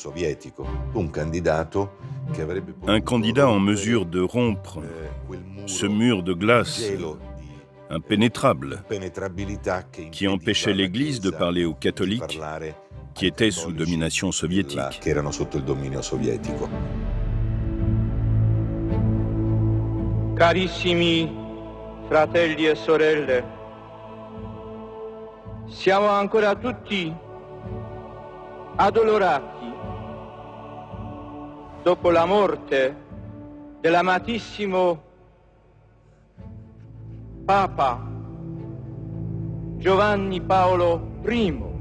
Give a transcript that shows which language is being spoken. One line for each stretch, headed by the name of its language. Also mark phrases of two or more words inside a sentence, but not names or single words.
French: Un candidat en mesure de rompre ce mur de glace impénétrable qui empêchait l'Église de parler aux catholiques qui étaient sous domination soviétique.
Italian: Carissimi fratelli e sorelle, siamo ancora tutti addolorati dopo la morte dell'amatissimo Papa Giovanni Paolo I.